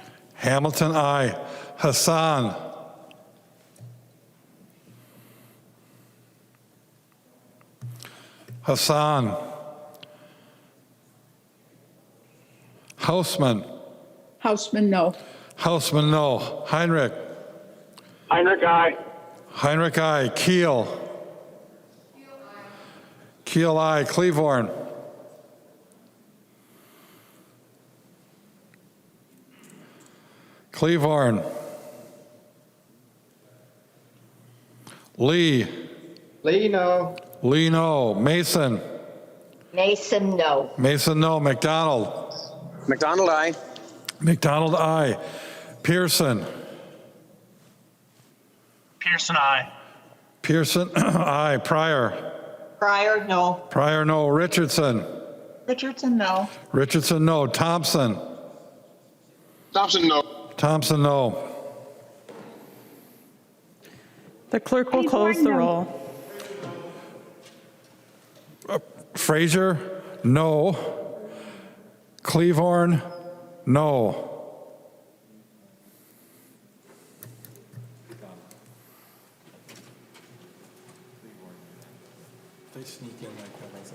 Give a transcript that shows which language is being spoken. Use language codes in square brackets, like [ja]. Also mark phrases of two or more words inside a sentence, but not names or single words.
[en] Hamilton, aye. Hassan. Hassan. Hausman. Houseman, no. Hausman, no. Heinrich. Heinrich, aye. Heinrich, aye. Keel. Keel, aye. Cleavorn. Cleavorn. Lee. Lee, no. Lee, no. Mason. Mason, no. Mason, no. McDonald. McDonald, aye. McDonald, aye. Pearson. Pearson, aye. Pearson, aye. Pryor. Pryor, no. Pryor, no. Richardson. Richardson, no. Richardson, no. Thompson. Thompson, no. Thompson, no. The clerk will close the roll. Frazier, no. Cleavorn, no. They sneak in like that.